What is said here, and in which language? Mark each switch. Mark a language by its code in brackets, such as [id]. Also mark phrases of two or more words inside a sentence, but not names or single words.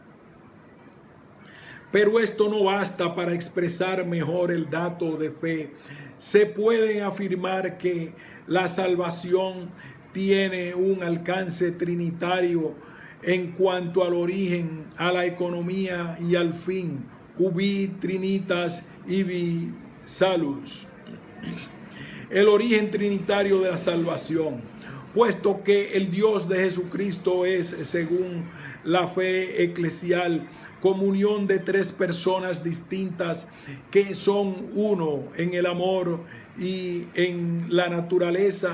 [es] Pero esto no basta para expresar mejor el dato de fe. Se puede afirmar que la salvación tiene un alcance trinitario en cuanto al origen, a la economía y al fin. [la] Ubi trinitas ibi salus. [es] El origen trinitario de la salvación, puesto que el Dios de Jesucristo es, según la fe eclesial, comunión de tres personas distintas que son uno en el amor y en la naturaleza.